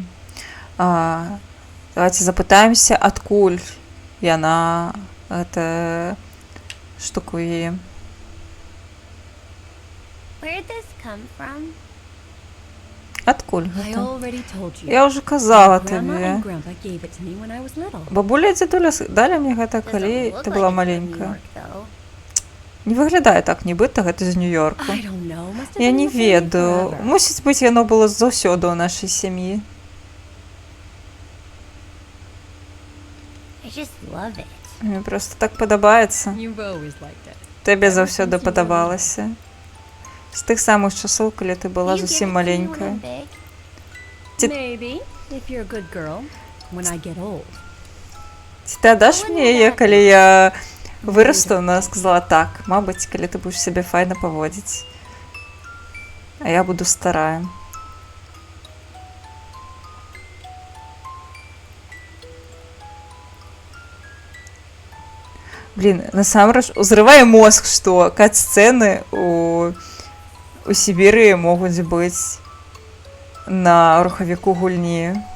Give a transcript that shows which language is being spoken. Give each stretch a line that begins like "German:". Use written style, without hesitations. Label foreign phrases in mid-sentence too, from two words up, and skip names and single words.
Belarusian: Давайте запытаемся, адкуль яна гэта штуку яе.
English: Where'd this come from?
Belarusian: Адкуль
English: I
Belarusian: гэта?
English: already told you.
Belarusian: Я ўжо казала
English: Grandma
Belarusian: табе.
English: and Grandpa gave it to me when I was little.
Belarusian: Бабуля і дзядуля далі мне гэта,
English: Doesn't
Belarusian: калі
English: look
Belarusian: ты
English: like
Belarusian: была
English: it's from New
Belarusian: маленькая.
English: York, though.
Belarusian: Не выглядае так, нібыта гэта з Нью-Йорку.
English: I don't know. Must have
Belarusian: Я
English: been
Belarusian: не
English: the same
Belarusian: ведаю.
English: forever.
Belarusian: Мусіць быць, яно было заўсёды ў нашай сям'і.
English: I just love it.
Belarusian: Мне просто так падабаецца.
English: You've always liked it.
Belarusian: Табе заўсёды падабалася. З тых самых часоў, калі ты была
English: You give
Belarusian: зусім
English: it to me when
Belarusian: маленькая.
English: I'm big. Did- Maybe, if you're a good girl, when I get old.
Belarusian: Ці ты аддаш мне яе, калі я вырасту? Она сказала так, мабыць, калі ты будзеш сябе файна паводзіць. А я буду старая. Блин, насамрэч, узрывае мозг, што кат-сцэны у Сібірыі могуць быць на рухавіку гульні.